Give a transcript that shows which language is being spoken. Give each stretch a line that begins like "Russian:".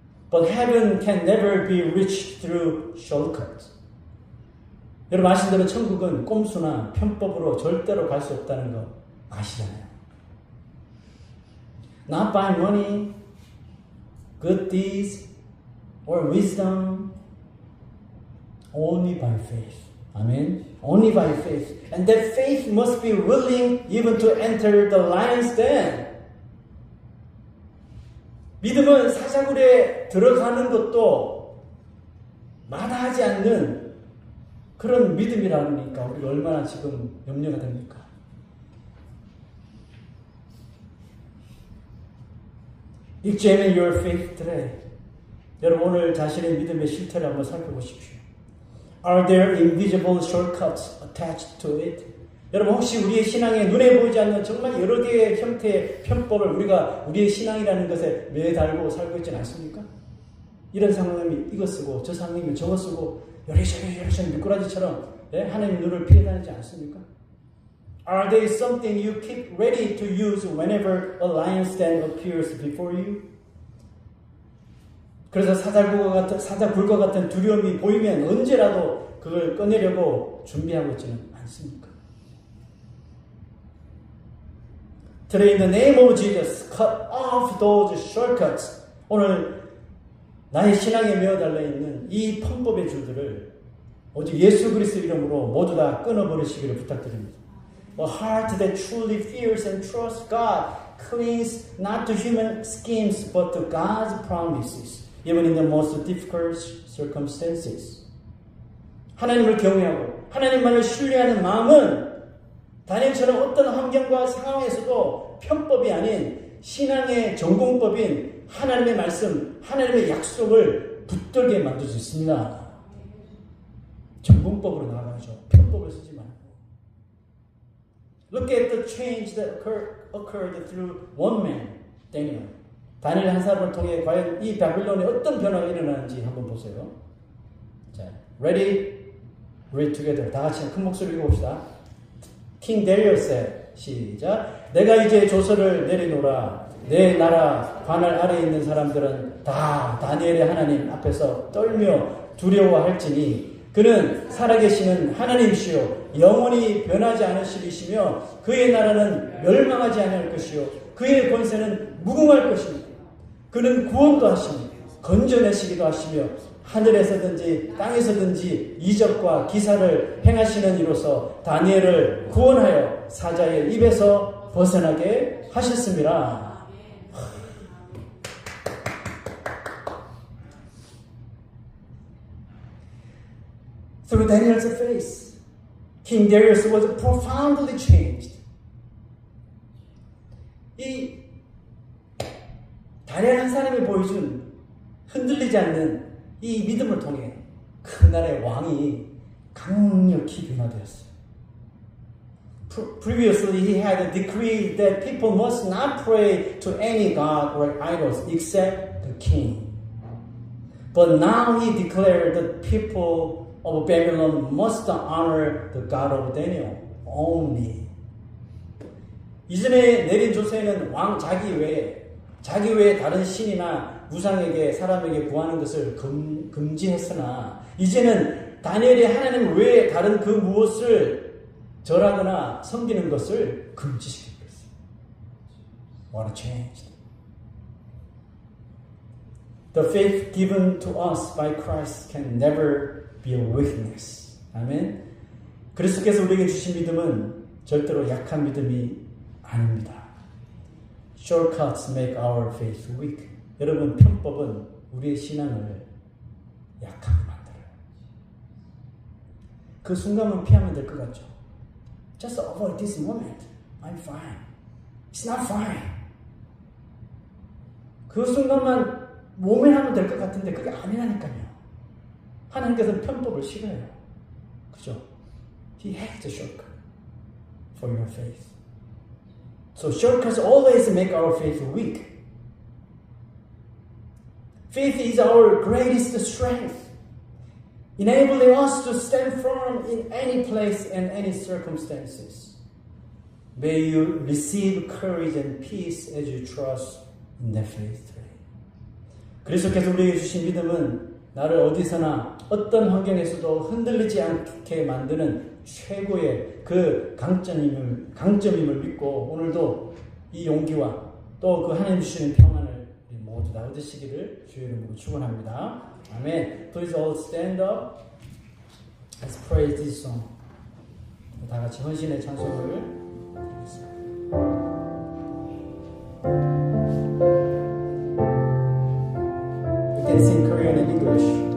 English: But heaven can never be reached through shortcuts.
Korean: 여러분 아시는 대로 천국은 꼼수나 편법으로 절대로 갈 수 없다는 거 아시잖아요.
English: Not by money, good deeds, or wisdom, only by faith. Amen? Only by faith. And that faith must be willing even to enter the lion's den.
Korean: 믿음은 사자굴에 들어가는 것도 마다하지 않는 그런 믿음이라니까 우리가 얼마나 지금 염려가 됩니까?
English: Examine your faith today.
Korean: 여러분 오늘 자신의 믿음의 실태를 한번 살펴보십시오.
English: Are there invisible shortcuts attached to it?
Korean: 여러분 혹시 우리의 신앙에 눈에 보이지 않는 정말 여러 개의 형태의 편법을 우리가 우리의 신앙이라는 것에 매달고 살고 있지는 않습니까? 이런 상황이면 이거 쓰고 저 상황이면 저거 쓰고 요리저리 미꾸라지처럼 하나님 눈을 피해 다니지 않습니까?
English: Are they something you keep ready to use whenever a lion's den appears before you?
Korean: 그래서 사자굴과 같은 두려움이 보이면 언제라도 그걸 꺼내려고 준비하고 있지는 않습니까?
English: Today in the name of Jesus, cut off those shortcuts.
Korean: 오늘 나의 신앙에 메어 달려있는 이 편법의 줄들을 오직 예수 그리스도 이름으로 모두 다 끊어버리시기를 부탁드립니다.
English: A heart that truly fears and trusts God clings not to human schemes but to God's promises, even in the most difficult circumstances.
Korean: 하나님을 경외하고 하나님만을 신뢰하는 마음은 다니엘처럼 어떤 환경과 상황에서도 편법이 아닌 신앙의 전공법인 하나님의 말씀, 하나님의 약속을 붙들게 만들 수 있습니다. 정공법으로 나가죠. 편법을 쓰지 말고.
English: Look at the change that occurred through one man, Daniel.
Korean: 다니엘 한 사람을 통해 과연 이 바빌론에 어떤 변화가 일어나는지 한번 보세요. 자,
English: ready? Read together.
Korean: 다 같이 큰 목소리로 읽어봅시다.
English: King Darius said,
Korean: 시작. 내가 이제 조서를 내리노라. 내 나라 관할 아래에 있는 사람들은 다 다니엘의 하나님 앞에서 떨며 두려워할지니 그는 살아계시는 하나님이시요 영원히 변하지 않으시리시며 그의 나라는 멸망하지 않을 것이요 그의 권세는 무궁할 것입니다. 그는 구원도 하시니 건져내시기도 하시며 하늘에서든지 땅에서든지 이적과 기사를 행하시는 이로서 다니엘을 구원하여 사자의 입에서 벗어나게 하셨습니다.
English: Through Daniel's face, King Darius was profoundly changed.
Korean: 이 다니엘 한 사람이 보여준 흔들리지 않는 이 믿음을 통해 그 나라의 왕이 강력히 변화되었어요.
English: Previously, he had decreed that people must not pray to any god or idols except the king. But now he declared that people of Babylon must honor the God of Daniel only.
Korean: 이전에 내린 조서에는 왕 자기 외에 다른 신이나 우상에게 사람에게 구하는 것을 금지했으나 이제는 다니엘이 하나님 외에 다른 그 무엇을 절하거나 섬기는 것을 금지시키고 있어요.
English: What a change. The faith given to us by Christ can never be a weakness.
Korean: 아멘. 그리스도께서 우리에게 주신 믿음은 절대로 약한 믿음이 아닙니다.
English: Shortcuts make our faith weak.
Korean: 여러분, 편법은 우리의 신앙을 약하게 만들어요. 그 순간만 피하면 될 것 같죠?
English: Just avoid this moment. I'm fine. It's not fine.
Korean: 그 순간만 모면하면 될 것 같은데 그게 아니라니까요. 하나님께서는 편법을 싫어해요. 그죠?
English: He hates a shortcut for your faith. So shortcuts always make our faith weak. Faith is our greatest strength, enabling us to stand firm in any place and any circumstances. May you receive courage and peace as you trust in that faith.
Korean: 그리스도께서 우리에게 주신 믿음은 나를 어디서나 어떤 환경에서도 흔들리지 않게 만드는 최고의 그 강점임을 믿고 오늘도 이 용기와 또 그 하나님 주시는 평안을 모두 다 얻으시기를 주의 이름으로 축원합니다.
English: 아멘. Please all stand up. Let's praise this song.
Korean: 다 같이 헌신의 찬송을 드리겠습니다.
English: We can sing Korean and English.